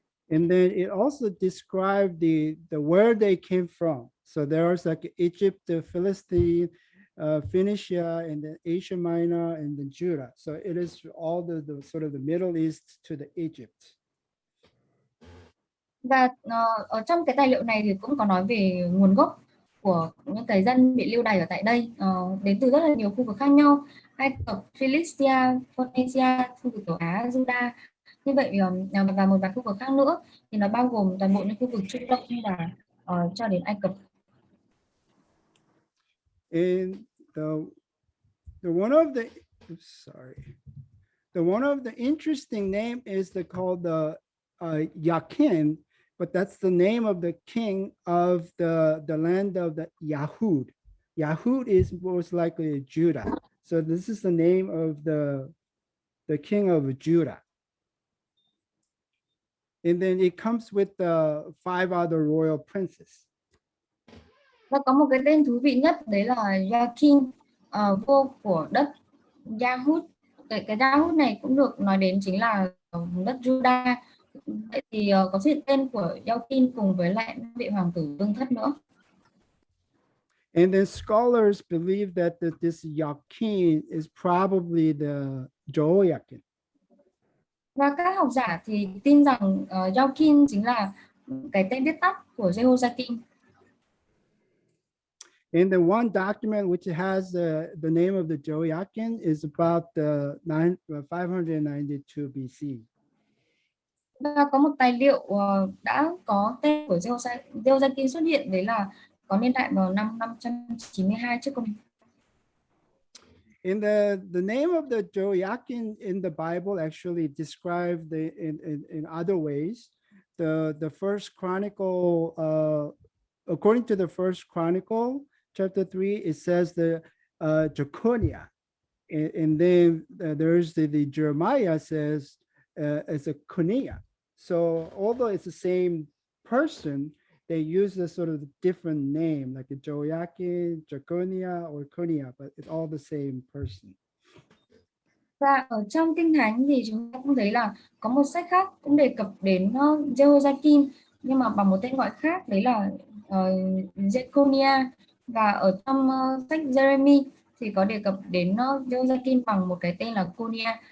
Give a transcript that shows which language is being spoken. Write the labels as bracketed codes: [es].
[en] And then it also described the where they came from. So there was like Egypt, the Philistine, Phoenicia, and then Asia Minor, and then Judah. So it is all the sort of the Middle East to the Egypt. [vi] Và ở trong cái tài liệu này thì cũng có nói về nguồn gốc của những cái dân bị lưu đày ở tại đây, đến từ rất là nhiều khu vực khác nhau: Ai Cập, Philistia, Phoenicia, khu vực Tiểu Á, Juda. Như vậy và một vài khu vực khác nữa thì nó bao gồm toàn bộ những khu vực Trung Đông và cho đến Ai Cập. [en] And the one of the interesting name is called the Yakin, but that's the name of the king of the land of the Yahud. Yahud is most likely Judah. So this is the name of the king of Judah. And then it comes with the 5 other royal princes. [vi] Và có một cái tên thú vị nhất đấy là Yakin, vua của đất Yahud. Cái Yahud này cũng được nói đến chính là đất Juda. Vậy thì có sự tên của Yakin cùng với lại vị hoàng tử Vương Thất nữa. [en] And then scholars believe that this Yakin is probably the Jehoiakim. [vi] Và các học giả thì tin rằng Yakin chính là cái tên viết tắt của Jehoiakim. [en] And the one document which has the name of the Jehoiakim is about 592 BC. [vi] Và có một tài liệu đã có tên của Jehoiakim xuất hiện, đấy là có niên đại vào năm 592 trước công. [en] In the name of the Jehoiakim in the Bible actually described in other ways. The first chronicle, according to the first chronicle, chapter 3, it says the Jeconiah, and then there's the Jeremiah says it's a Cuneiform. So although it's the same person, they use a sort of different name, like a Jehoiakim, Jeconiah, or Cuneiform, but it's all the same person. [vi] Và ở trong Kinh Thánh thì chúng ta cũng thấy là có một sách khác cũng đề cập đến Jehoiakim, nhưng mà bằng một tên gọi khác, đấy là Jeconiah. Và ở trong sách Jeremy thì có đề cập đến Jehoiakim bằng một cái tên là Cuneiform.